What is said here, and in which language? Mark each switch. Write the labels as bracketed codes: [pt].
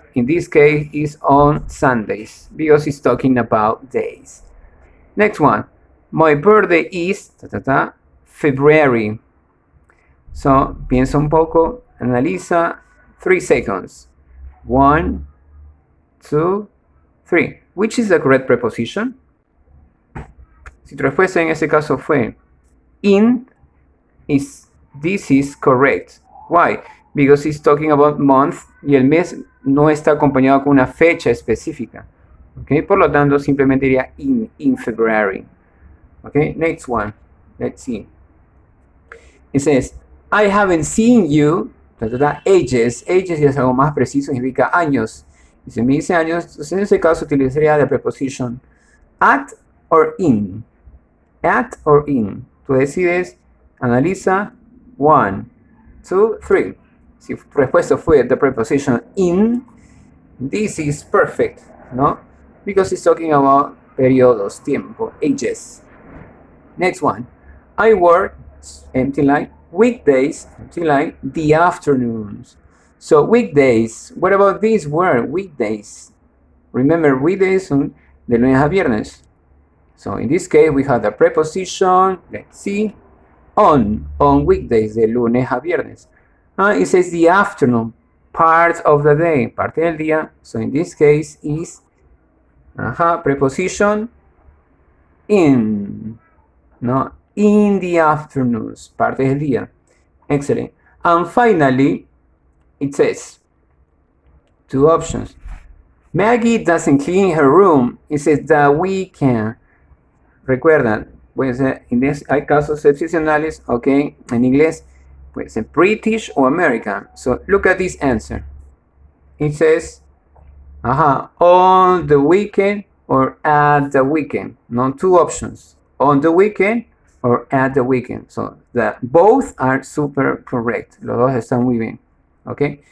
[en] In this case, is on Sundays because it's talking about days. Next one. My birthday is February. [es] So, piensa un poco, analiza. [en] 3 seconds. 1, 2, 3. Which is the correct preposition? [es] Si tu respuesta en ese caso fue in, [en] this is correct. Why? Because it's talking about month [es] y el mes no está acompañado con una fecha específica. [en] Okay? [es] Por lo tanto, simplemente diría [en] in February. Okay? Next one. Let's see. It says, I haven't seen you, ages. [es] Ages ya es algo más preciso, significa años. Y si me dice años, entonces en ese caso utilizaría la preposition at or in. [en] At or in. [es] Tú decides, analiza, 1, 2, 3. Si tu respuesta fue [en] the preposition in, this is perfect, ¿no? Because it's talking about [es] periodos, tiempo, [en] ages. Next one. I work, empty line, weekdays, empty line, the afternoons. So weekdays, what about this word, weekdays? Remember, weekdays [es] son de lunes a viernes. [en] So in this case, we have the preposition, let's see, on weekdays, [es] de lunes a viernes. [en] It says the afternoon, part of the day, [es] parte del día. [en] So in this case is preposition in, no, in the afternoons, [es] parte del día. [en] Excellent. And finally, it says two options. Maggie doesn't clean her room. It says the weekend. [es] Recuerdan, puede ser, hay casos excepcionales, ok, en inglés, puede ser British o American. [en] So look at this answer. It says, on the weekend or at the weekend. No, two options. On the weekend or at the weekend. So both are super correct. [es] Los dos están muy bien. [en] Ok.